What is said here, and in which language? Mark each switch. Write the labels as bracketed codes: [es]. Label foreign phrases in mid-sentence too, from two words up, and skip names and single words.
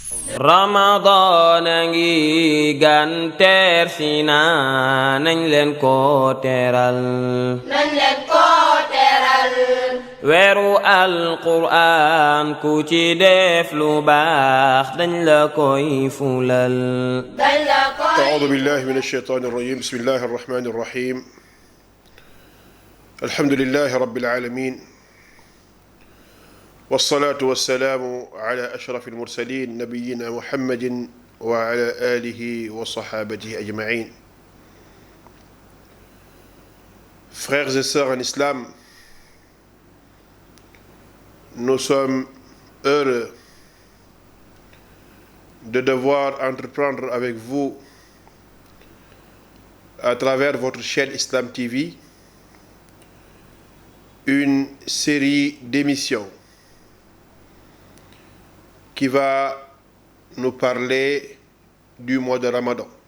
[wo] Ramadan a ngi gan teer si na nañ leen ko teeral weeru alquraan ku ci def lu baax dañ la koy fulal [ar] أعوذ بالله من الشيطان الرجيم بسم الله الرحمن الرحيم الحمد لله رب العالمين والصلاة والسلام على أشرف المرسلين نبينا محمد وعلى آله وصحابته أجمعين. [fr] Frères et sœurs en islam, nous sommes heureux de devoir entreprendre avec vous à travers votre chaîne Islam TV une série d'émissions qui va nous parler du mois de Ramadan.